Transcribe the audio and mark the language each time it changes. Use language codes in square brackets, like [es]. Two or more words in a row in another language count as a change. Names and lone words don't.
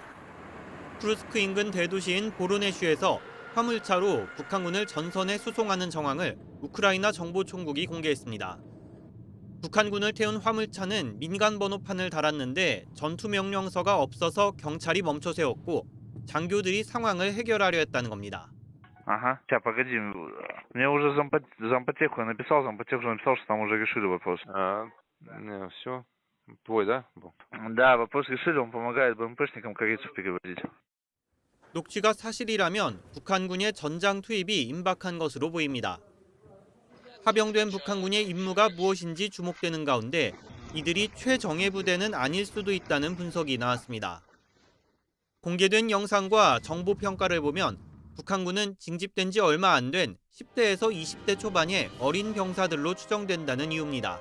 [ko] 쿠르스크 인근 대도시인 보로네슈에서 화물차로 북한군을 전선에 수송하는 정황을 우크라이나 정보총국이 공개했습니다. 북한군을 태운 화물차는 민간 번호판을 달았는데 전투 명령서가 없어서 경찰이 멈춰 세웠고 장교들이 상황을 해결하려 했다는 겁니다. [ru] Ага, сейчас погоди. Мне уже зампотех написал, зампотех уже написал, что там уже решили вопрос. Не, все. Твой, да? Да, вопрос решили, он помогает БМПшникам корейцев перевозить. [ko] 녹취가 사실이라면 북한군의 전장 투입이 임박한 것으로 보입니다. 파병된 북한군의 임무가 무엇인지 주목되는 가운데 이들이 최정예 부대는 아닐 수도 있다는 분석이 나왔습니다. 공개된 영상과 정보 평가를 보면 북한군은 징집된 지 얼마 안 된 10대에서 20대 초반의 어린 병사들로 추정된다는 이유입니다.